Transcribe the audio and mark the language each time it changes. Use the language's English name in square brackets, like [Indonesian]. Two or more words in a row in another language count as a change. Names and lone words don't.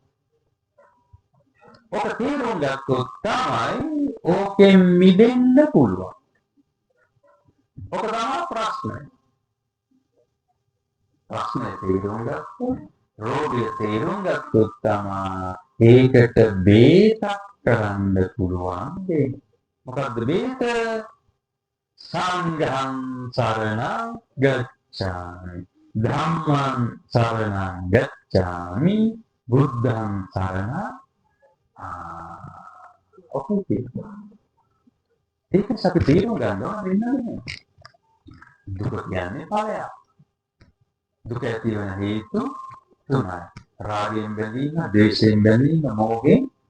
[Sinhala] ඔක තේරුම් ගත්තොත් තමයි ඕකෙන් මිදෙන්න පුළුවන්. ඔක තමයි ප්‍රශ්නය. ප්‍රශ්නය තේරුම් ගත්තොත්, රෝගය තේරුම් ගත්තොත් තමයි ඒකට බේතක් කරන්න පුළුවන් දෙයක්. මොකද්ද බේත? [Pali] සංඝං සරණං ගච්ඡාමි, ධම්මං සරණං ගච්ඡාමි, බුද්ධං සරණං [Sinhala] ඒක අපි තේරුම් ගන්නවා වෙනන්නේ. දුක කියන්නේ ඵලයක්. දුක ඇති වෙන හේතු තුනයි. රාගයෙන් බැඳීම, ද්වේෂයෙන් බැඳීම, මෝහයෙන්.